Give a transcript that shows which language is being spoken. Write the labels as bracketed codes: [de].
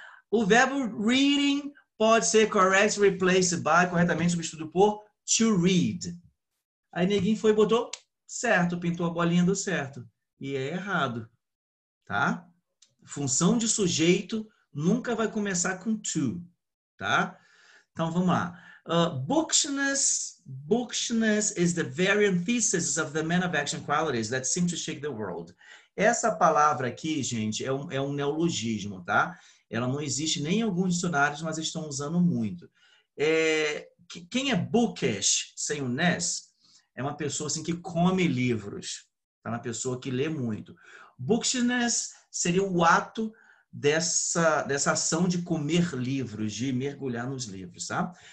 [pt] O verbo reading pode ser [en] correctly replaced by, [pt] corretamente substituído por to read. Aí neguinho foi e botou certo, pintou a bolinha do certo. E é errado, tá? Função de sujeito nunca vai começar com to, tá? Então, vamos lá. [en] Bookishness is the very antithesis of the man of action qualities that seem to shake the world. [pt] Essa palavra aqui, gente, é um neologismo, tá? Ela não existe nem em alguns dicionários, mas estão usando muito. Quem é bookish, sem o ness, é uma pessoa assim, que come livros. É uma pessoa que lê muito. Bookishness seria o ato dessa ação de comer livros, de mergulhar nos livros, tá?